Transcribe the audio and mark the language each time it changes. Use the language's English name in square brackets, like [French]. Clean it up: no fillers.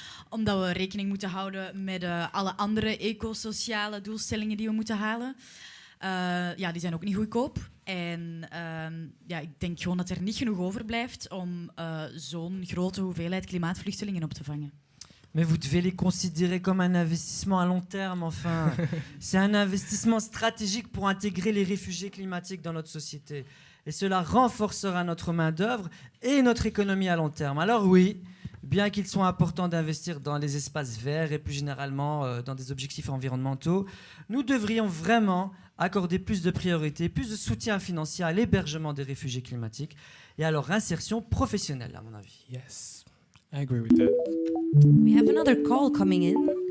[Dutch] Omdat we rekening moeten houden met alle andere ecosociale doelstellingen die we moeten halen. Die zijn ook niet goedkoop. En ik denk gewoon dat er niet genoeg overblijft om zo'n grote hoeveelheid klimaatvluchtelingen op te vangen. [French] Mais vous devez les considérer comme un investissement à long terme, enfin. C'est un investissement stratégique pour intégrer les réfugiés climatiques dans notre société. Et cela renforcera notre main-d'œuvre et notre économie à long terme. Alors oui, bien qu'il soit important d'investir dans les espaces verts et plus généralement dans des objectifs environnementaux, nous devrions vraiment accorder plus de priorité, plus de soutien financier à l'hébergement des réfugiés climatiques et à leur insertion professionnelle, à mon avis. [English] Yes, I agree with that. We have another call coming in.